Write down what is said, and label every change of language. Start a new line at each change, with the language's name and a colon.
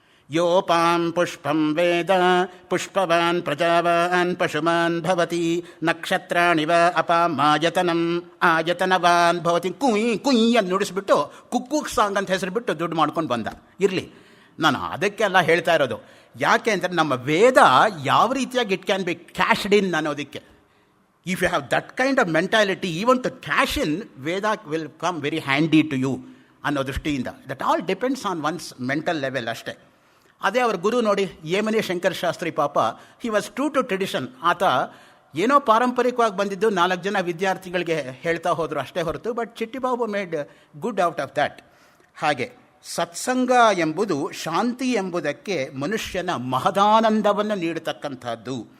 Sanskrit: ಯೋಪಾಂ ಪುಷ್ಪಂ ವೇದ ಪುಷ್ಪವಾನ್ ಪ್ರಜಾವಾನ್ ಪಶುಮಾನ್ ಭವತಿ ನಕ್ಷತ್ರಾಣಿವ ಅಪಾಂ ಆಯತನವಾನ್ ಭವತಿ
Kannada: ಕುಯ್ ಕುಯ್ ಅಂತ ನುಡಿಸ್ಬಿಟ್ಟು ಕುಕ್ಕು ಸಾಂಗ್ ಅಂತ ಹೆಸರುಬಿಟ್ಟು ದುಡ್ಡು ಮಾಡ್ಕೊಂಡು ಬಂದ. ಇರಲಿ, ನಾನು ಅದಕ್ಕೆಲ್ಲ ಹೇಳ್ತಾ ಇರೋದು ಯಾಕೆ ಅಂದರೆ, ನಮ್ಮ ವೇದ ಯಾವ ರೀತಿಯಾಗಿ
English: it can be cashed in
Kannada: ಅನ್ನೋದಕ್ಕೆ.
English: If you have that kind of mentality, even to cash in, Veda will come very handy to you
Kannada: ಅನ್ನೋ ದೃಷ್ಟಿಯಿಂದ.
English: that all depends on one's mental level
Kannada: ಅಷ್ಟೇ. ಅದೇ ಅವ್ರ ಗುರು ನೋಡಿ,
English: Emani Shankara Shastri,
Kannada: ಪಾಪ
English: He was true to tradition.
Kannada: ಆತ ಏನೋ ಪಾರಂಪರಿಕವಾಗಿ ಬಂದಿದ್ದು 4 ಜನ ವಿದ್ಯಾರ್ಥಿಗಳಿಗೆ ಹೇಳ್ತಾ ಹೋದರು ಅಷ್ಟೇ ಹೊರತು,
English: But Chittibabu made good out of that.
Kannada: ಹಾಗೆ ಸತ್ಸಂಗ ಎಂಬುದು ಶಾಂತಿ ಎಂಬುದಕ್ಕೆ ಮನುಷ್ಯನ ಮಹದಾನಂದವನ್ನು ನೀಡತಕ್ಕಂಥದ್ದು.